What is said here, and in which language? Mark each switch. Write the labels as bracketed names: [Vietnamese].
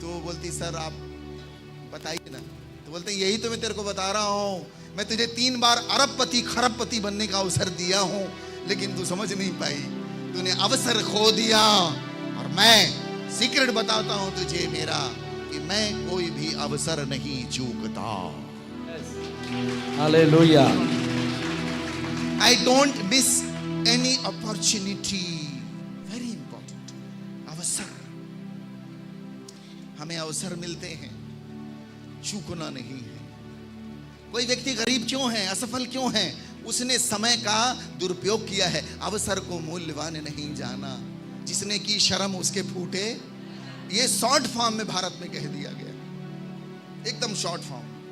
[Hindi] तो बोलती सर आप बताइए ना। तो बोलते हैं यही तो मैं तेरे को बता रहा हूं, मैं तुझे 3 बार अरबपति खरबपति बनने का अवसर दिया हूं, लेकिन तू समझ नहीं पाई, तूने अवसर खो दिया। और मैं सीक्रेट बताता हूं तुझे मेरा, कि मैं कोई भी अवसर नहीं चूकता। Hallelujah. [English] I don't miss any opportunity. Very important. [Hindi] अवसर, हमें अवसर मिलते हैं, चूकना नहीं है। कोई व्यक्ति गरीब क्यों है, असफल क्यों है, उसने समय का दुरुपयोग किया है, अवसर को मूल्यवान नहीं जाना। जिसने की शर्म उसके फूटे, ये शॉर्ट फॉर्म में भारत में कह दिया गया, एकदम शॉर्ट फॉर्म।